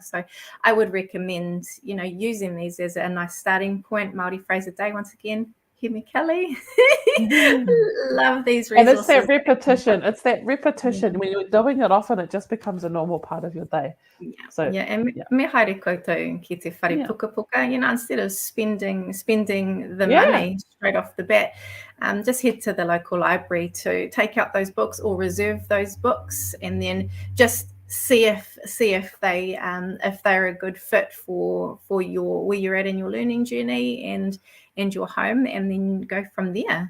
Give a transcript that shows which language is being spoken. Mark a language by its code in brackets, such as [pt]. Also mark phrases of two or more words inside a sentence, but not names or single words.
[en] So I would recommend, using these as a nice starting point. Māori phrase a day, once again, he me Kelly. Love these resources. And it's that repetition. When you're doing it often, it just becomes a normal part of your day. [mi] And me haere koutou ki te whare pukapuka, [en] instead of spending the money straight off the bat, just head to the local library to take out those books or reserve those books, and then just see if they're a good fit for your where you're at in your learning journey and your home, and then go from there.